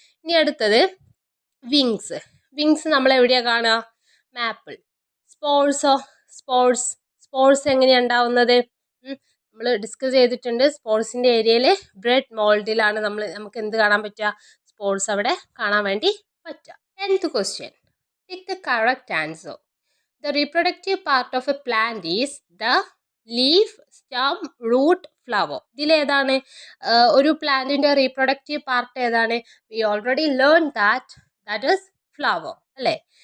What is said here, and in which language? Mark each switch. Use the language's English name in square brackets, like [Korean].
[Malayalam] ഇനി അടുത്തത് വിങ്സ് നമ്മൾ എവിടെയാണ് കാണുക, മാപ്പിൾ. സ്പോർസ് എങ്ങനെയാണ് ഉണ്ടാവുന്നത്, നമ്മൾ ഡിസ്കസ് ചെയ്തിട്ടുണ്ട്. സ്പോർട്സിൻ്റെ ഏരിയയിൽ ബ്രെഡ് മോൾഡിലാണ് നമുക്ക് എന്ത് കാണാൻ പറ്റുക, സ്പോർട്സ് അവിടെ കാണാൻ വേണ്ടി പറ്റുക. [English] 10th question. Pick the correct answer. The reproductive part of a plant is the leaf, stem, root, flower. [Malayalam] ഇതിലേതാണ് ഒരു പ്ലാന്റിൻ്റെ റീപ്രൊഡക്റ്റീവ് പാർട്ട് ഏതാണ്, [English] we already learned that is flower [Malayalam] അല്ലേ.